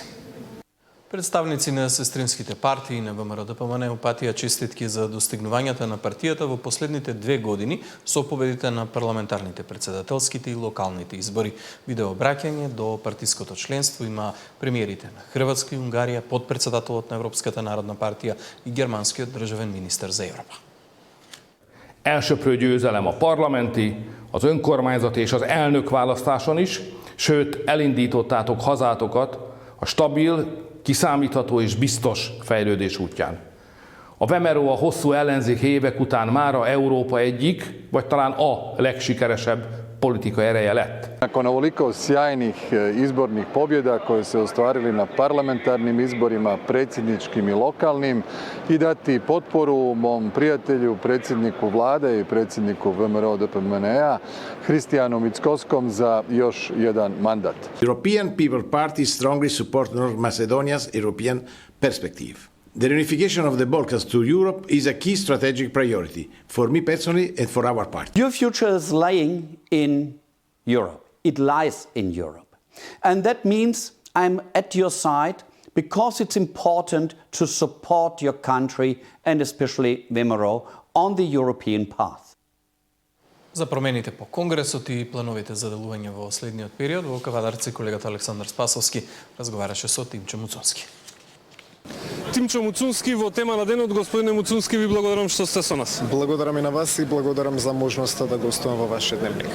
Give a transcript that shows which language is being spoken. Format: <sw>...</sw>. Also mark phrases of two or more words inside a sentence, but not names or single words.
<mk>Представници на сестринските партии на ВМРО-ДПМН упатија честитки за достигнувањата на партијата во последните 2 години со победите на парламентарните, председателските и локалните избори. Видео обраќање до партиското членство има премиерите на Хрватска и Унгарија, подпредседателот на Европската народна партија и германскиот државен министер за Европа.</mk> <hu>Elsöprő győzelem a parlamenti, az önkormányzati és az elnökválasztáson is, sőt elindítottátok hazátokat a stabil, kiszámítható és biztos fejlődés útján. A VMRO a hosszú ellenzék évek után mára Európa egyik, vagy talán a legsikeresebb politika ereje lett.</hu> <hr>Nakon ovoliko sjajnih izbornih pobjeda koje se ostvarili na parlamentarnim izborima, predsjedničkim i lokalnim, i dati potporu mom prijatelju, predsjedniku vlade i predsjedniku VMRO-DPMNE-a, Hristijanu Mickoskom za još jedan mandat.</hr> <en>European People Party strongly support North Macedonia's European perspective. The reunification of the Balkans to Europe is a key strategic priority for me personally and for our party. Your future is lying in Europe. It lies in Europe. And that means I'm at your side because it's important to support your country and especially VMRO on the European path.</en> <mk>За промените по Конгресот и плановите за делување во следниот период, во Кавадарци колегата Александар Спасовски разговараше со Тимчо Муцунски. Тимчо Муцунски, во тема на денот, господине Муцунски, ви благодарам што сте со нас. Благодарам и на вас и благодарам за можноста да гостувам во вашиот дневник.</mk>